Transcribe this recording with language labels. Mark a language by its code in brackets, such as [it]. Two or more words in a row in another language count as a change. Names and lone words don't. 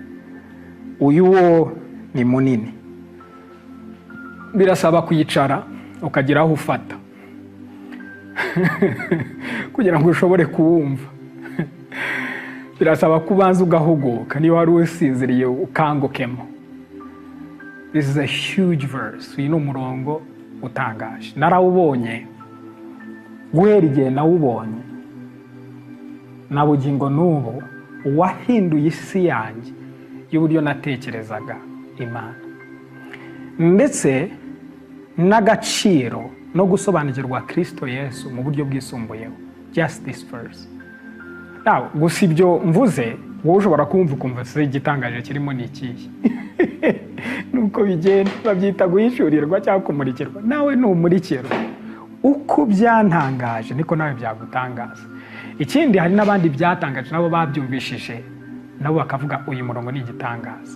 [rw] Ni munini. Birasaba kuyicara ukagira aho ufata kugira ngo ushobore kuwumva. Birasaba kubanza ugahuguka, niba wari usinziriye ukangukemo. [en] This is a huge verse. [rw] Uyu ni umurongo utangaje. Narawubonye guhera igihe nawubonye, na bugingo n'ubu wahinduye isi yanjye y'uburyo natekerezaga Imana, ndetse n'agaciro no gusobanukirwa Kristo Yesu mu buryo bwisumbuyeho. [en] Just this verse. Now, [rw] gusa ibyo mvuze, wowe ushobora kumva ukumva se igitangaje kirimo ni ikihe. Nuko bigenda babyita guhishurirwa cyangwa kumurikirwa. Nawe numurikirwa. Uko byantangaje niko nawe byagutangaza. Ikindi hari n'abandi byatangaje nabo babyumvishije nabo bakavuga uyu murongo ni igitangaza.